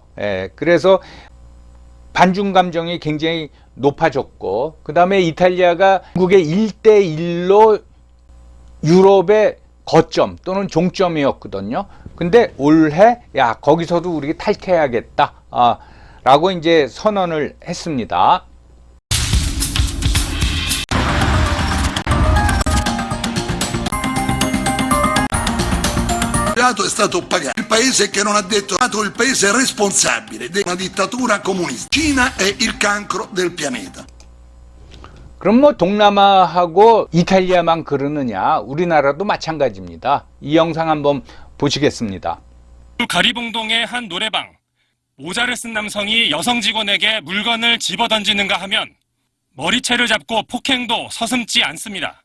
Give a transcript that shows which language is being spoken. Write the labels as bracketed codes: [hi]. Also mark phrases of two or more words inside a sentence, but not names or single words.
[ko] 그래서 반중 감정이 굉장히 높아졌고, 그다음에 이탈리아가 중국의 1대1로 유럽의 거점 또는 종점이었거든요. 근데 올해 야 거기서도 우리 탈퇴해야겠다 라고 이제 선언을 했습니다. [it] È stato pagato. Il paese che non ha detto il paese responsabile di una dittatura comunista. Cina è il cancro del pianeta. [ko] 그럼 뭐 동남아하고 이탈리아만 그러느냐? 우리나라도 마찬가지입니다. 이 영상 한번 보시겠습니다. 가리봉동의 한 노래방. 모자를 쓴 남성이 여성 직원에게 물건을 집어던지는가 하면 머리채를 잡고 폭행도 서슴지 않습니다.